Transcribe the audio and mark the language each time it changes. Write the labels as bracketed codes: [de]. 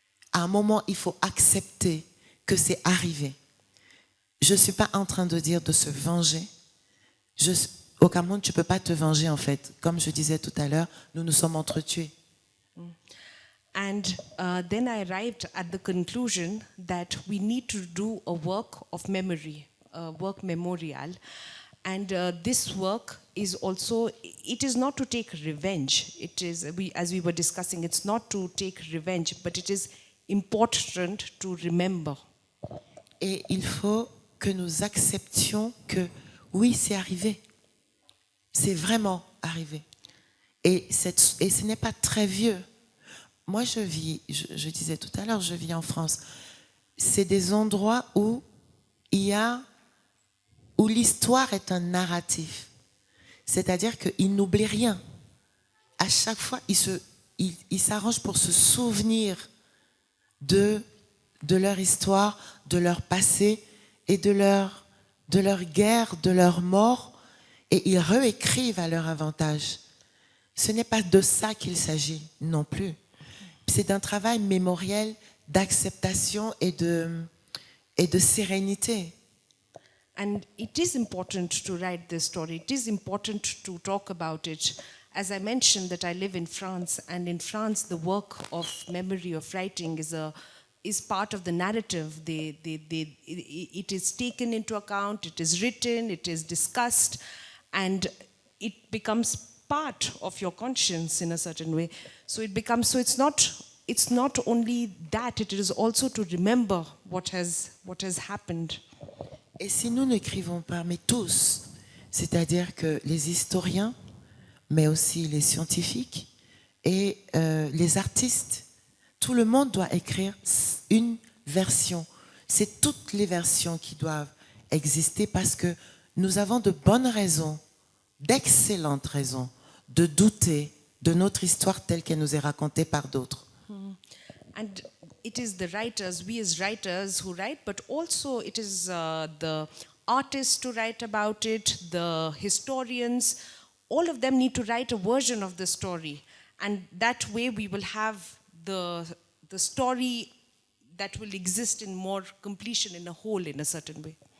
[fr] À un moment, il faut accepter que c'est arrivé. Je ne suis pas en train de dire de se venger. Au Cameroun, tu ne peux pas te venger en fait. Comme je disais tout à l'heure, nous nous sommes entretués. [en] And then I arrived at the conclusion that we need to do a work of memory, a work memorial. And this work is also, it is not to take revenge. It is, as we were discussing, it's not to take revenge, but it is important to remember. [fr] Et il faut que nous acceptions que oui, c'est arrivé. C'est vraiment arrivé. Et ce n'est pas très vieux. Moi, je disais tout à l'heure, je vis en France. C'est des endroits où l'histoire est un narratif. C'est-à-dire qu'ils n'oublient rien. À chaque fois, ils s'arrangent pour se souvenir de leur histoire, de leur passé et de leur guerre, de leur mort, et ils réécrivent à leur avantage. Ce n'est pas de ça qu'il s'agit non plus. C'est d'un travail mémoriel d'acceptation et de sérénité. [en] And it is important to write this story. It is important to talk about it. As I mentioned that I live in France, and in France the work of memory, of writing is part of the narrative. It is taken into account, it is written, it is discussed, and it becomes part of your conscience in a certain way. So it's not only that, it is also to remember what has happened. [fr] Et si nous n'écrivons pas, mais tous, c'est-à-dire que les historiens, mais aussi les scientifiques et les artistes, tout le monde doit écrire une version. C'est toutes les versions qui doivent exister parce que nous avons de bonnes raisons, d'excellentes raisons, de douter de notre histoire telle qu'elle nous est racontée par d'autres. [en] And it is the writers, we as writers who write, but also it is the artists to write about it, the historians, all of them need to write a version of the story. And that way we will have the story that will exist in more completion in a whole, in a certain way.